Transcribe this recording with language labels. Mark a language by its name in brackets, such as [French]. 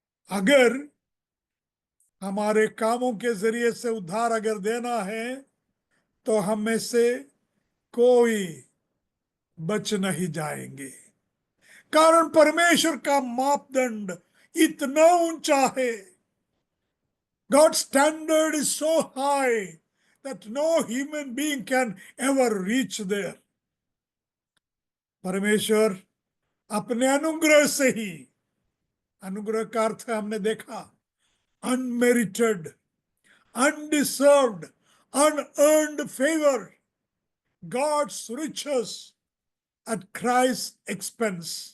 [Hindi] अगर हमारे कामों के जरिए से उद्धार अगर देना है तो हम में से कोई बच नहीं जाएंगे, कारण परमेश्वर का मापदंड इतना ऊंचा है। [English] God's standard is so high that no human being can ever reach there. [Hindi] परमेश्वर अपने अनुग्रह से ही, अनुग्रह का अर्थ हमने देखा [English] unmerited, undeserved, unearned favor, God's riches at Christ's expense,